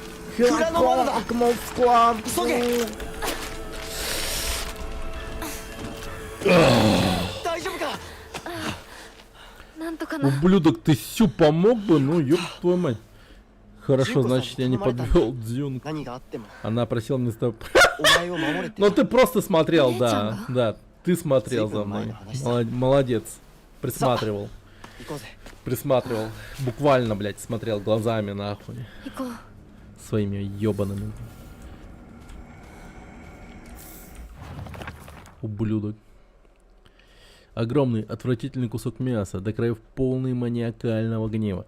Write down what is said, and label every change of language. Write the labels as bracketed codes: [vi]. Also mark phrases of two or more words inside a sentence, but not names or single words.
[ja] 蔵の窓だ。急げ。大丈夫か。なんとかな。 [ru] Ублюдок, ты Сю помог бы? Ну, ёб твою мать. Хорошо, Дзюнко-сан, значит, я не подвел Дзюнку. [ja] 何があっても [ru] Она просила мне с тобой... [ja] お前を守れって。 [ru] Ну, ты просто смотрел, да. Летим, Да, ты смотрел за мной. Молодец. Присматривал. [ja] 行こうぜ。 [ru] Присматривал. Буквально, блядь, смотрел глазами, нахуй. [ja] 行こう。 [ru] Своими ёбаными. Ублюдок. Огромный, отвратительный кусок мяса, до краев полный маниакального гнева.